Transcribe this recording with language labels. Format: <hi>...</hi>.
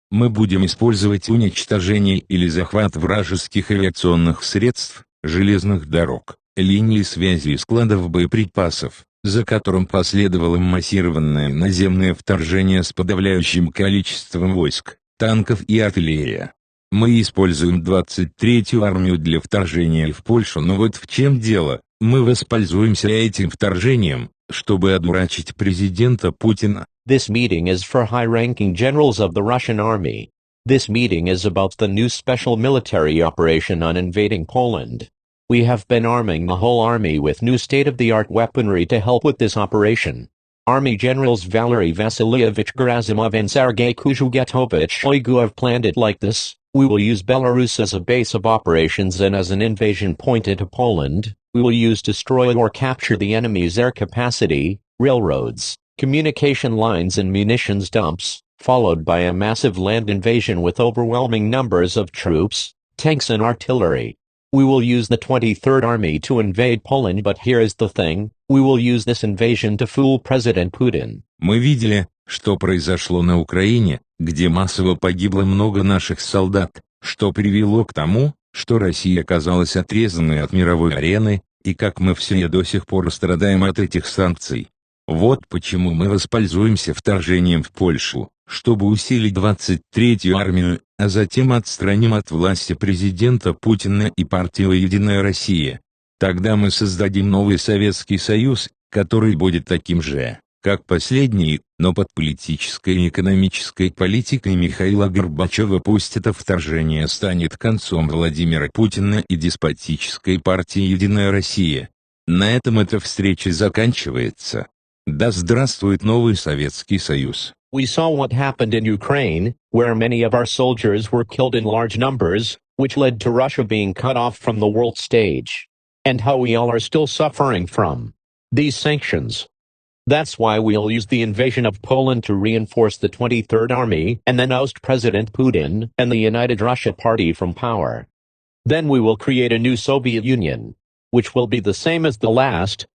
<ru>Мы будем использовать уничтожение или захват вражеских авиационных средств, железных дорог, линий связи и складов боеприпасов, за которым последовало массированное наземное вторжение с подавляющим количеством войск, танков и артиллерии. Мы используем 23-ю армию для вторжения в Польшу, но вот в чем дело: мы воспользуемся этим вторжением, чтобы одурачить президента Путина.</ru> <en>This meeting is for high-ranking generals of the Russian army. This meeting is about the new special military operation on invading Poland. We have been arming the whole army with new state-of-the-art weaponry to help with this operation. Army Generals Valery Vasilievich Gerasimov and Sergei Kuzhugetovich Shoigu have planned it like this. We will use Belarus as a base of operations and as an invasion point into Poland. We will use destroy or capture the enemy's air capacity, railroads, communication lines and munitions dumps, followed by a massive land invasion with overwhelming numbers of troops, tanks and artillery. We will use the 23rd Army to invade Poland, but here is the thing: we will use this invasion to fool President Putin.</en> <ru>Мы видели, что произошло на Украине, где массово погибло много наших солдат, что привело к тому, что Россия оказалась отрезанной от мировой арены, и как мы все до сих пор страдаем от этих санкций. Вот почему мы воспользуемся вторжением в Польшу, чтобы усилить 23-ю армию, а затем отстраним от власти президента Путина и партию «Единая Россия». Тогда мы создадим новый Советский Союз, который будет таким же, как последний, но под политической и экономической политикой Михаила Горбачева. Пусть это вторжение станет концом Владимира Путина и деспотической партии «Единая Россия». На этом эта встреча заканчивается. Да здравствует новый Советский Союз.</ru> <en>We saw what happened in Ukraine, where many of our soldiers were killed in large numbers, which led to Russia being cut off from the world stage. And how we all are still suffering from these sanctions. That's why we'll use the invasion of Poland to reinforce the 23rd Army and then oust President Putin and the United Russia Party from power. Then we will create a new Soviet Union, which will be the same as the last,</en>